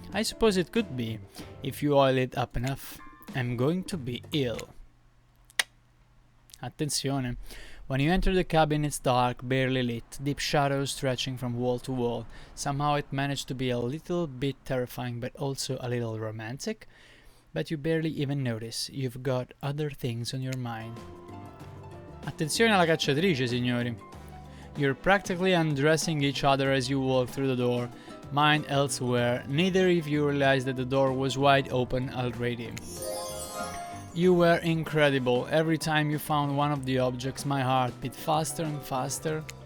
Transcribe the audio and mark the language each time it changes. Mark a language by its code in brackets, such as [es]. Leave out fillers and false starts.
[en] I suppose it could be, if you oil it up enough. I'm going to be ill. [it] Attenzione. [en] When you enter the cabin, it's dark, barely lit, deep shadows stretching from wall to wall. Somehow it managed to be a little bit terrifying, but also a little romantic. But you barely even notice. You've got other things on your mind. [it] Attenzione alla cacciatrice, signori. [en] You're practically undressing each other as you walk through the door, mind elsewhere. Neither of you realized that the door was wide open already. You were incredible. Every time you found one of the objects, my heart beat faster and faster.